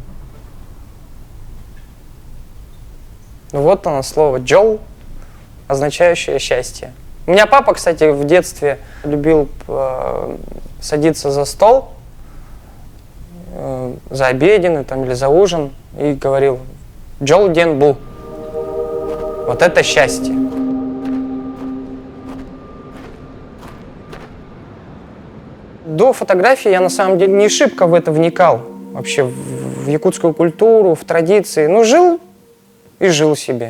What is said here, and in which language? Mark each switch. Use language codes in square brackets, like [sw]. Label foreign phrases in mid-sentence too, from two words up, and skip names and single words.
[ru] Вот оно слово «джол», означающее счастье. У меня папа, кстати, в детстве любил садиться за стол, за обеденный там, или за ужин, и говорил [sah] «джол ден бу». [ru] Вот это счастье. До фотографии я на самом деле не шибко в это вникал. Вообще в якутскую культуру, в традиции. Ну, жил и жил себе.